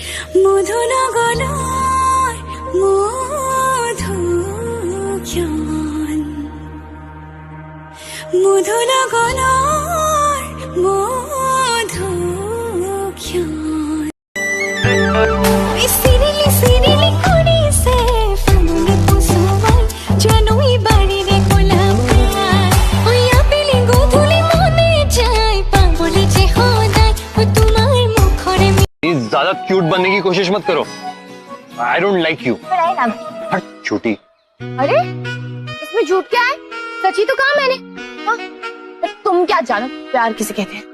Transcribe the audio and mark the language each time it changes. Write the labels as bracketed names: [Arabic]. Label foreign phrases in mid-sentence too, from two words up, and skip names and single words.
[Assamese] মধুনগৰৰ মধুক্ষণ মধুনগৰৰ মধুক্ষণ চিৰিলি চিৰিলি কৰিছে ফাগুনে কুসুমাই জানুই বাৰীৰে গোলাপ খাই ওয়া পেলি গধূলি মনে যায় পাগলে যে সদায় তোমাৰ মুখৰে [Hindi] ज्यादा क्यूट बनने की कोशिश मत करो। [English] I don't like you। [Hindi] हट झूठी। अरे इसमें झूठ क्या है? सची तो कहा मैंने। हाँ? तुम क्या जानो प्यार किसे कहते हैं?